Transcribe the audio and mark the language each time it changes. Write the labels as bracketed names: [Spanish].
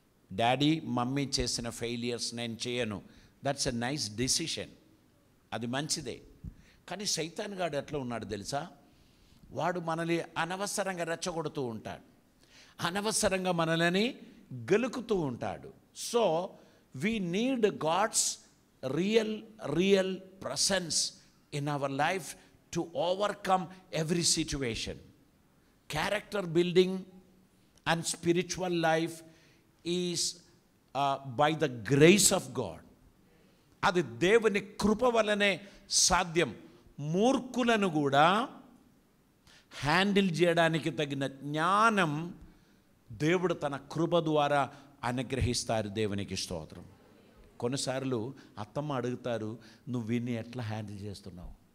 [Telugu] Daddy mummy చేసిన failures నేను చేయను, [English] that's a nice decision, [Telugu] అది మంచిదే. కానీ సైతాన్ గాడు ఎట్లా ఉన్నాడు తెలుసా? వాడు మనల్ని అనవసరంగా రెచ్చగొడుతూ ఉంటాడు, అనవసరంగా మనల్ని గెలుకుతూ ఉంటాడు. [English] So we need God's real presence in our life to overcome every situation. Character building and spiritual life is by the grace of God. [Telugu] అది దేవుని కృప వలనే సాధ్యం. మూర్ఖులను కూడా హ్యాండిల్ చేయడానికి తగిన జ్ఞానం దేవుడు తన కృప ద్వారా అనుగ్రహిస్తారు. దేవునికి స్తోత్రం. కొన్నిసార్లు అత్తమ్మ అడుగుతారు, నువ్వు విని ఎట్లా హ్యాండిల్ చేస్తున్నావు?